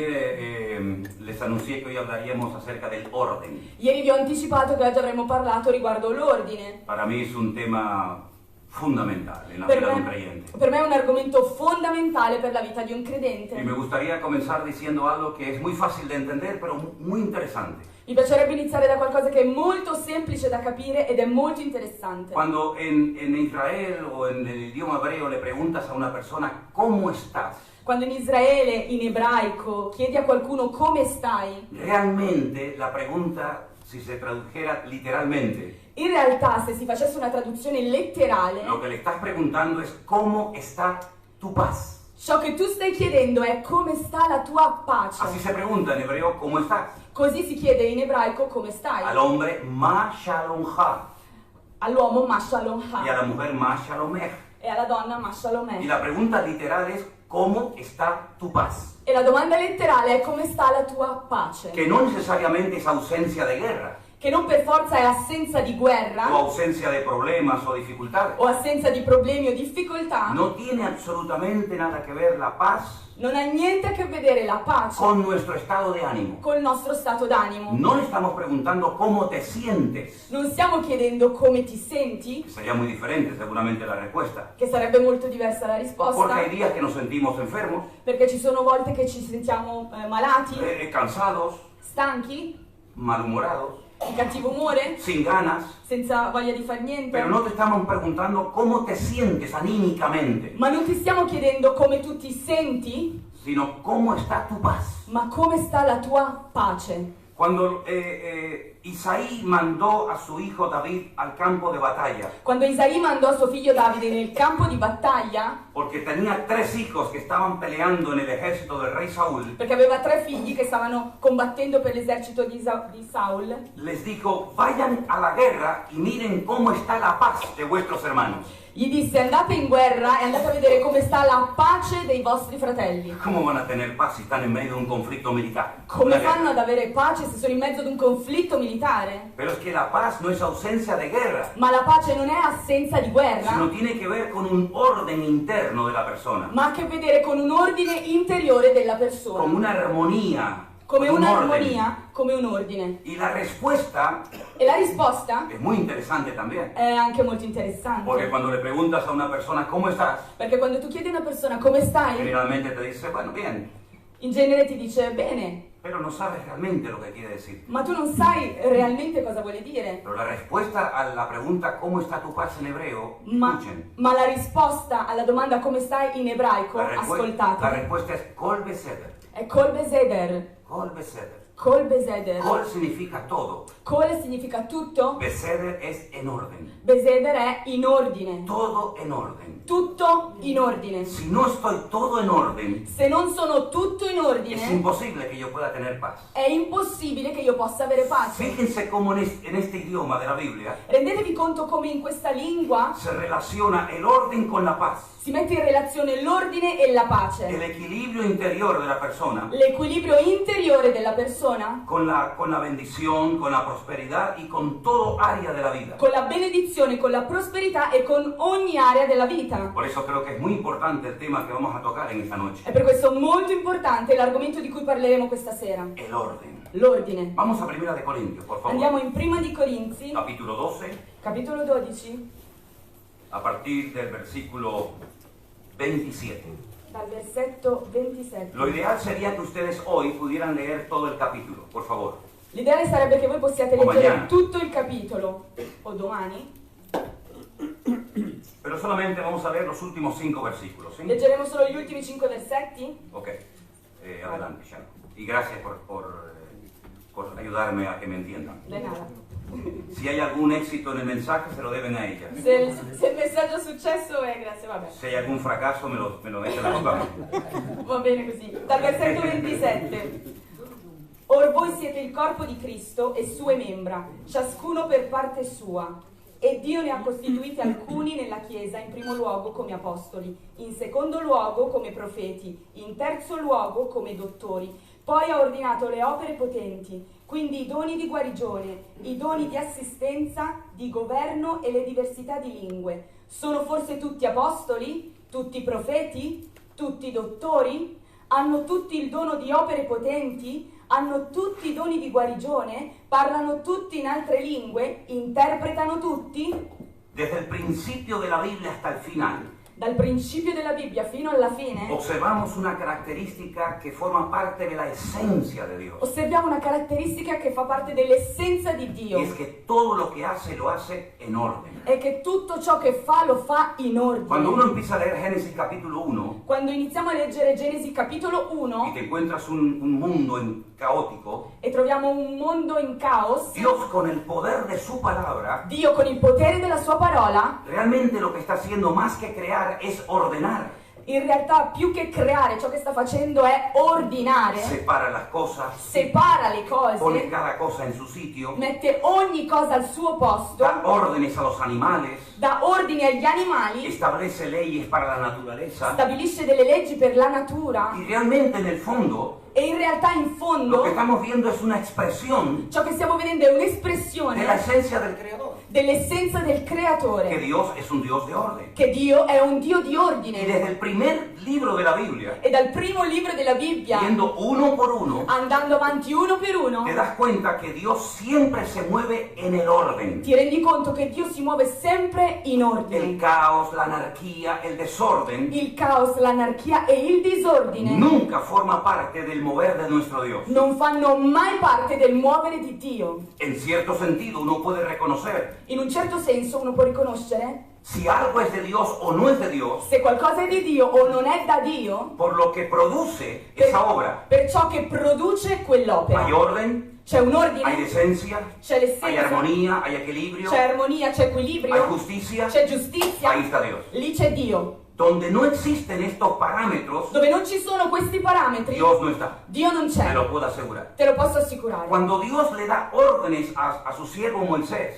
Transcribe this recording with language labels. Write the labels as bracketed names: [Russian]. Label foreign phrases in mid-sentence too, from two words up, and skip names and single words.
[Spanish] Ayer les anuncié que hoy hablaríamos acerca del orden. [Italian] Ieri vi ho anticipato che oggi avremmo parlato riguardo l'ordine. [Spanish] Para mí es un tema fundamental en la vida de un creyente. [Italian] Per me è un argomento fondamentale per la vita di un [Spanish] Y [Italian] credente. [Spanish] me gustaría comenzar diciendo algo que es muy fácil de entender, pero muy interesante. [Italian] Mi piacerebbe iniziare da qualcosa che è molto semplice da capire ed è molto interessante. [Spanish] Cuando en Israel o en el idioma hebreo le preguntas a una persona ¿cómo estás? [Italian] Quando in Israele, in ebraico, chiedi a qualcuno come stai, [Spanish] Realmente la pregunta, si se tradujera literalmente, [Italian] in realtà se si facesse una traduzione letterale, [Spanish] lo que le estás preguntando es ¿cómo está tu paz? [Italian] ciò che tu stai chiedendo è come sta la tua [Spanish] Así [Italian] pace. [Spanish] se pregunta en hebreo ¿cómo estás? [Italian] Così si chiede in ebraico come [Spanish] Al [Italian] stai. [Hebrew] hombre מה שלום ה [Italian] All'uomo [Hebrew] מה שלום [Spanish] y a [Hebrew] ha [Spanish] la mujer [Hebrew] מה שלומך. [Italian] e alla donna [Hebrew] מה שלום [Spanish] Y [Italian] è. [Spanish] la pregunta literal es ¿cómo está tu paz? [Italian] E la domanda letterale è come sta la tua pace. [Spanish] Que no necesariamente es ausencia de guerra [Italian] Che non per forza è assenza di [Spanish] o [Italian] guerra [Spanish] ausencia de problemas o dificultades. [Italian] o assenza di problemi o difficoltà. [Spanish] No tiene absolutamente nada que ver la paz [Italian] Non ha niente a che vedere la pace [Spanish] con nuestro estado de ánimo. [Italian] col nostro stato d'animo. [Spanish] No le estamos preguntando cómo te sientes, [Italian] Non stiamo chiedendo come ti senti, [Spanish] que sería muy diferente seguramente la respuesta. [Italian] che sarebbe molto diversa la [Spanish] Porque [Italian] risposta, [Spanish] hay días que nos sentimos enfermos, [Italian] perché ci sono volte che ci sentiamo malati, [Spanish] cansados, [Italian] stanchi, [Spanish] malhumorados, [Italian] Il cattivo muore [Spanish] sin ganas, [Italian] senza voglia di fare niente. [Spanish] pero no te estamos preguntando cómo te sientes anímicamente, [Italian] Ma non ti stiamo chiedendo come tu ti senti, [Spanish] sino cómo está tu paz. [Italian] ma come sta la tua pace. [Spanish] Cuando Isaí mandó a su hijo David al campo de batalla, [Italian] Quando Isaì mandò suo figlio Davide nel campo di battaglia, [Spanish] porque tenía 3 hijos que estaban peleando en el ejército del rey Saúl, [Italian] perché aveva 3 figli che stavano combattendo per l'esercito di Saul, [Spanish] les dijo, vayan a la guerra y miren cómo está la paz de vuestros hermanos. [Italian] gli disse andate in guerra e andate a vedere come sta la pace dei vostri fratelli. [Spanish] ¿Cómo van a tener paz si están en medio de un conflicto militar? [Italian] Come [Spanish] Una guerra. [Italian] fanno ad avere pace se sono in mezzo ad un conflitto militare? [Spanish] Pero es que la paz no es ausencia de guerra, [Italian] Ma la pace non è assenza di guerra, [Spanish] sino tiene que ver con un orden interno de la persona, [Italian] ma ha a che vedere con un ordine interiore della persona. [Spanish] con una armonía, [Italian] Come [Spanish] con un orden. [Italian] un'armonia, come un ordine. [Spanish] Y la respuesta [Italian] E la risposta [Spanish] es muy interesante también, [Italian] è anche molto [Spanish] porque [Italian] interessante. [Spanish] cuando le preguntas a una persona cómo estás, [Italian] Perché quando tu chiedi a una persona come stai, [Spanish] generalmente te dice, bueno, bien, [Italian] in genere ti dice bene, [Spanish] pero no sabes realmente lo que quiere decir. [Italian] ma tu non sai realmente cosa vuole dire. [Spanish] Pero la respuesta a la pregunta ¿cómo está tu paz en hebreo? Escuchen. [Italian] Ma la risposta alla domanda come stai in ebraico, [Spanish] La [Italian] ascoltate, [Spanish] respuesta es [Hebrew] כל בסדר. [Italian] è [Hebrew] כל בסדר. כל בסדר. כל בסדר. [Spanish] Kol significa todo. [Italian] Kol significa tutto, [Spanish] Beseder es en orden. [Italian] Beseder è in ordine. [Spanish] Todo en orden. [Italian] Tutto in ordine. [Spanish] Si no estoy todo en orden, [Italian] Se non sono tutto in [Spanish] es [Italian] ordine, [Spanish] imposible que yo pueda tener paz. [Italian] è impossibile che io possa avere pace. [Spanish] Fíjense cómo en este idioma de la Biblia [Italian] Rendetevi conto come in questa lingua [Spanish] se relaciona el orden con la paz, [Italian] si mette in relazione l'ordine e la [Spanish] el [Italian] pace, [Spanish] equilibrio interior de la persona [Italian] l'equilibrio interiore della persona [Spanish] con la bendición, con la prosperidad y con todo área de la vida. [Italian] con la benedizione, con la prosperità e con ogni area della vita. [Spanish] Por eso creo que es muy importante el tema que vamos a tocar en esta noche, [Italian] È per questo molto importante l'argomento di cui parleremo questa sera, [Spanish] el orden. [Italian] l'ordine. [Spanish] Vamos a Primera de Corintios, por favor. [Italian] Andiamo in Prima di Corinzi, [Spanish] Capítulo 12, [Italian] capitolo 12, [Spanish] a partir del versículo 27. [Italian] dal versetto 27. [Spanish] Lo ideal sería que ustedes hoy pudieran leer todo el capítulo, por favor. [Italian] L'ideale sarebbe che voi possiate [Spanish] O [Italian] leggere [Spanish] mañana. [Italian] tutto il capitolo, o domani. [Spanish] Pero solamente vamos a leer los últimos 5 versículos, ¿sí? [Italian] Leggeremo solo gli ultimi 5 versetti. [Spanish] Ok, adelante, Sharon. Y gracias por ayudarme a que me entiendan. De nada. Si hay algún éxito en el mensaje, se lo deben a ella. [Italian] Se il messaggio è successo, grazie, vabbè. [Spanish] Si hay algún fracaso, me lo mete la culpa a mí. [Italian] Va bene così. Dal versetto 27. Or voi siete il corpo di Cristo e sue membra, ciascuno per parte sua. E Dio ne ha costituiti alcuni nella Chiesa, in primo luogo come apostoli, in secondo luogo come profeti, in terzo luogo come dottori. Poi ha ordinato le opere potenti, quindi i doni di guarigione, i doni di assistenza, di governo e le diversità di lingue. Sono forse tutti apostoli? Tutti profeti? Tutti dottori? Hanno tutti il dono di opere potenti? Hanno tutti i doni di guarigione? Parlano tutti in altre lingue? Interpretano tutti? [Spanish] Desde el principio de la Biblia hasta el final, [Italian] Dal principio della Bibbia fino alla fine [Spanish] observamos una característica que forma parte de la esencia de Dios. [Italian] osserviamo una caratteristica che fa parte dell'essenza di Dio. [Spanish] Y es que todo lo que hace, lo hace en orden. [Italian] È che tutto ciò che fa lo fa in [Spanish] Cuando uno [Italian] ordine. [Spanish] empieza a leer Génesis capítulo 1 [Italian] Quando iniziamo a leggere Genesi capitolo [Spanish] y [Italian] 1 [Spanish] te encuentras un mundo caótico, [Italian] e troviamo un mondo in caos, [Spanish] Dios con el poder de su palabra, [Italian] Dio con il potere della sua parola [Spanish] realmente lo que está haciendo más que crear es ordenar. [Italian] in realtà più che creare, ciò che sta facendo è ordinare, [Spanish] Separa las cosas, [Italian] separa le [Spanish] pone [Italian] cose, [Spanish] cada cosa en su sitio, [Italian] mette ogni cosa al suo posto, [Spanish] da órdenes a los animales, [Italian] dà ordini agli animali, [Spanish] establece leyes para la naturaleza. [Italian] stabilisce delle leggi per la natura [Spanish] Y realmente en el fondo [Italian] e in realtà in [Spanish] lo [Italian] fondo [Spanish] que estamos viendo es una expresión [Italian] ciò che stiamo vedendo è [Spanish] de la [Italian] un'espressione [Spanish] esencia del Creador. [Italian] dell'essenza del [Spanish] Que [Italian] creatore, [Spanish] Dios es un Dios de orden. [Italian] che Dio è un Dio di [Spanish] Y [Italian] ordine. [Spanish] desde el primer libro de la Biblia, [Italian] E dal primo libro della Bibbia, [Spanish] viendo uno por uno, [Italian] andando avanti uno per uno, [Spanish] te das cuenta que Dios siempre se mueve en el orden. [Italian] ti rendi conto che Dio si muove sempre vivere in [Spanish] el [Italian] ordine. [Spanish] caos, la anarquía, el desorden, [Italian] Il caos, l'anarchia e il disordine [Spanish] nunca forma parte del mover de nuestro Dios. [Italian] non fanno mai parte del muovere di Dio. [Spanish] En cierto sentido, uno puede reconocer [Italian] In un certo senso uno può riconoscere [Spanish] si algo es de Dios o no es de Dios [Italian] se qualcosa è di Dio o non è da Dio [Spanish] por lo que produce esa obra. [Italian] per ciò che produce quell'opera. [Spanish] Hay orden, [Italian] C'è un [Spanish] hay [Italian] ordine, [Spanish] decencia, [Italian] c'è [Spanish] hay [Italian] l'essenza, [Spanish] armonía, hay equilibrio, [Italian] c'è armonia, c'è [Spanish] hay [Italian] equilibrio, [Spanish] justicia. [Italian] c'è giustizia, [Spanish] Ahí está Dios. [Italian] lì c'è Dio. [Spanish] Donde no existen estos parámetros, [Italian] Dove non ci sono questi parametri, [Spanish] Dios no está. [Italian] Dio non [Spanish] Te [Italian] c'è, [Spanish] lo puedo asegurar. [Italian] te lo posso assicurare. [Spanish] Cuando Dios le da órdenes a su siervo Moisés